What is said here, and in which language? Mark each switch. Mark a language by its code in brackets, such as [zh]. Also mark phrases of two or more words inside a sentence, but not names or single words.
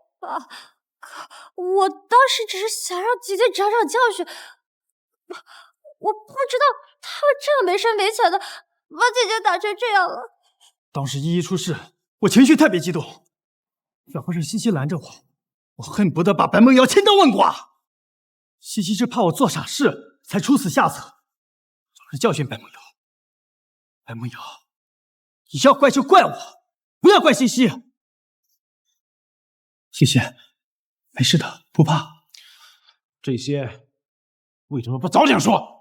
[zh] 我當時只是想讓姐姐長長教訓，我不知道他會這樣沒深沒淺的把姐姐打成這樣了。當時依依出事，我情緒特別激動，要不是西西攔着我，我恨不得把白夢瑤千刀萬剮。西西是怕我做傻事才出此下策，總是教訓白夢瑤。白夢瑤，你要怪就怪我，不要怪西西。西西，沒事的，不怕。這些為什麼不早點說？